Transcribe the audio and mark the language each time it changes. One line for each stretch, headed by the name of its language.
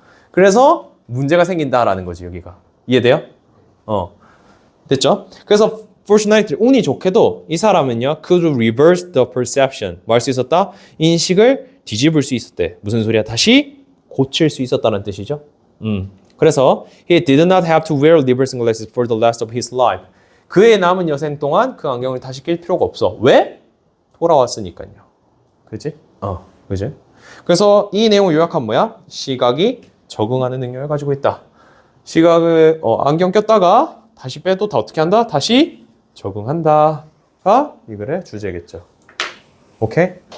Korean: 그래서 문제가 생긴다라는 거지, 여기가. 이해돼요? 됐죠? 그래서 fortunately, 운이 좋게도 이 사람은요,
English: could reverse the perception.
Korean: 뭐 할 수 있었다? 인식을 뒤집을 수 있었대. 무슨 소리야? 다시 고칠 수 있었다는 뜻이죠. 그래서
English: he did not have to wear reversing glasses for the rest of his life.
Korean: 그의 남은 여생 동안 그 안경을 다시 낄 필요가 없어. 왜? 돌아왔으니까요. 그지? 그지? 그래서 이 내용을 요약하면 뭐야? 시각이 적응하는 능력을 가지고 있다. 시각을 안경 꼈다가 다시 빼도 다 어떻게 한다? 다시 적응한다가 이 글의 주제겠죠. 오케이?